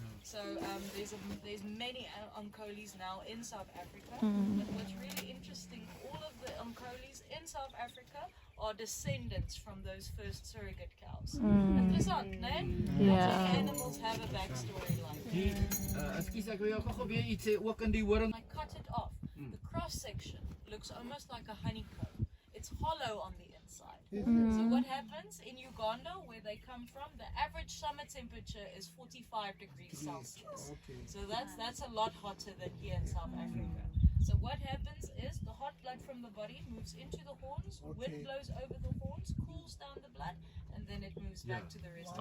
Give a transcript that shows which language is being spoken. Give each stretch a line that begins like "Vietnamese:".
English: So there's many Ankolis now in South Africa. But what's really interesting, all of the Ankolis in South Africa are descendants from those first surrogate cows.
Afrikaans: Interessant, né?
English: Yeah. Animals have a backstory like that.
Afrikaans: Ekskuus, ek wil jou gou weer iets sê ook in die horing.
English: I cut it off. The cross section looks almost like a honeycomb. It's hollow on the inside. So what happens in Uganda, where they come from, the average summer temperature is 45 degrees Celsius. So that's a lot hotter than here in South Africa. So what happens is the hot blood from the body moves into the horns, wind blows over the horns, cools down the blood, and then it moves back to the rest of the